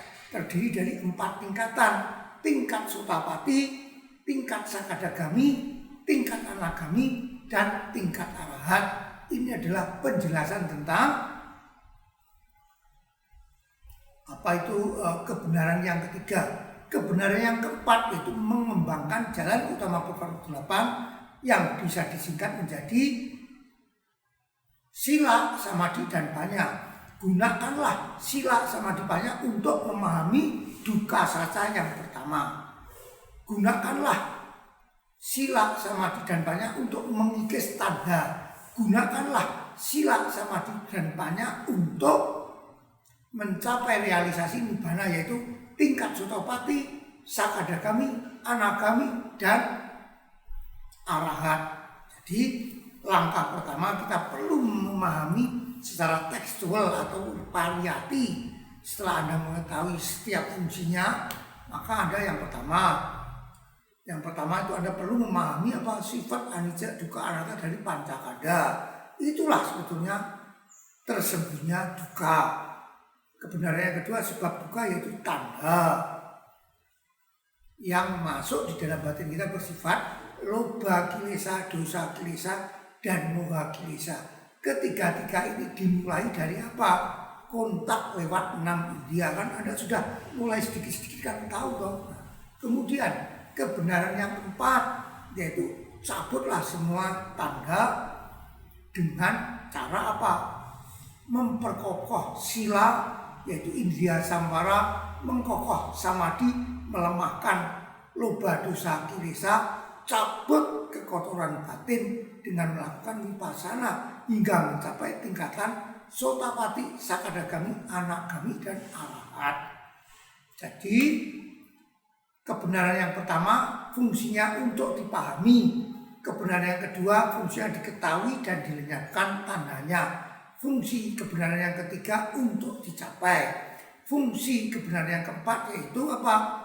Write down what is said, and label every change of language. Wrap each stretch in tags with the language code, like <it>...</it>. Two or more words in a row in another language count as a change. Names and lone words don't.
<id>Terdiri dari 4 tingkatan: tingkat sotapati, tingkat sakadagami, tingkat anagami, dan tingkat arahat. Ini adalah penjelasan tentang apa itu kebenaran yang ketiga. Kebenaran yang keempat yaitu mengembangkan jalan utama berfaktor 8 yang bisa disingkat menjadi</id> <pi>sila, samadhi,</pi> <id>dan panya. Gunakanlah</id> <pi>sila, samadhi, panya</pi> <id>untuk memahami</id> <pi>duka saca</pi> <id>yang pertama. Gunakanlah</id> <pi>sila, samadhi,</pi> <id>dan panya untuk mengikis tanda. Gunakanlah</id> <pi>sila, samadhi,</pi> <id>dan panya untuk mencapai realisasi nibbana, yaitu tingkat</id> <pi>sotapati, sakadagami, anagami,</pi> <id>dan arahat. Jadi langkah pertama kita perlu memahami secara tekstual atau pariyati. Setelah Anda mengetahui setiap fungsinya, maka Anda yang pertama itu Anda perlu memahami apa sifat</id> <pi>anicca dukkha anatta</pi> <id>dari pancakanda. Itulah sebetulnya tersembunyinya duka. Kebenaran yang kedua, sebab duka yaitu tanda yang masuk di dalam batin kita bersifat</id> <pi>lobha kilesa, dosa kilesa,</pi> <id>dan</id> <pi>moha kilesa.</pi> <id>Ketiga-tiga ini dimulai dari apa? Kontak lewat 6 indriya. Kan Anda sudah mulai sedikit-sedikit kan tahu dong. Kemudian kebenaran yang keempat yaitu cabutlah semua tanda dengan cara apa? Memperkokoh sila, yaitu</id> <pi>indriya samvara,</pi> <id>mengkokoh samadhi, melemahkan</id> <pi>lobha dosa kilesa,</pi> <id>cabut kekotoran batin dengan melakukan vipassana hingga mencapai tingkatan</id> <pi>Sotapati, Sakadagami, Anagami,</pi> <id>dan Arahat. Jadi kebenaran yang pertama fungsinya untuk dipahami, kebenaran yang kedua fungsinya diketahui dan dilenyapkan tandanya, fungsi kebenaran yang ketiga untuk dicapai, fungsi kebenaran yang keempat yaitu apa?</id>